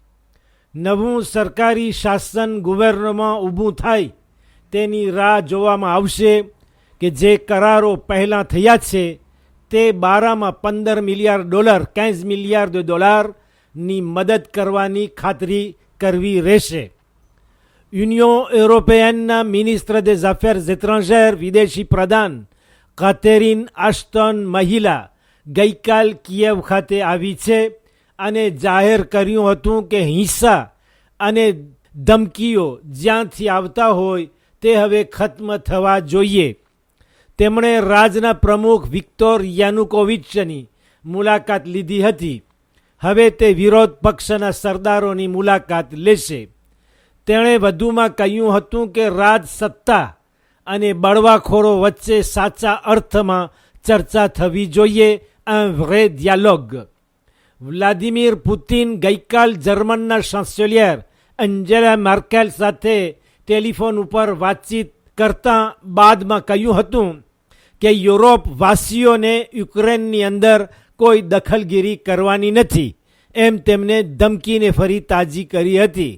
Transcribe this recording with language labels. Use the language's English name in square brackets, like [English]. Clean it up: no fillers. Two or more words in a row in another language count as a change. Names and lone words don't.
[Gujarati] નવું સરકારી શાસન ગવર્નરમાં ઊભું થાય તેની રાહ જોવામાં આવશે કે જે કરારો પહેલાં થયા છે તે બારામાં $15 મિલિયર્ડ $15 મિલિયર્ડની મદદ કરવાની ખાતરી કરવી રહેશે. યુનિયન યુરોપિયનના મિનિસ્ટર [French] des Affaires étrangères [Gujarati] વિદેશી પ્રધાન કાથેરીન આસ્ટન મહિલા ગઈકાલ કિયેવ ખાતે આવી છે અને જાહેર કર્યું હતું કે હિંસા અને ધમકીઓ જ્યાંથી આવતા હોય તે હવે ખત્મ થવા જોઈએ. તેમણે રાજના પ્રમુખ વિક્ટર યાનુકોવિચની મુલાકાત લીધી હતી. હવે તે વિરોધ પક્ષના સરદારોની મુલાકાત લેશે. તેણે વધુમાં કહ્યું હતું કે રાજ સત્તા અને બળવાખોરો વચ્ચે સાચા અર્થમાં ચર્ચા થવી જોઈએ, [French] un vrai dialogue. [Gujarati] વ્લાદિમીર પુતિન ગઈકાલ જર્મનના ચાન્સેલર એન્જેલા માર્કેલ સાથે ટેલિફોન ઉપર વાતચીત કરતાં બાદમાં કહ્યું હતું કે યુરોપવાસીઓને યુક્રેનની અંદર કોઈ દખલગીરી કરવાની નથી, એમ તેમને ધમકીને ફરી તાજી કરી હતી.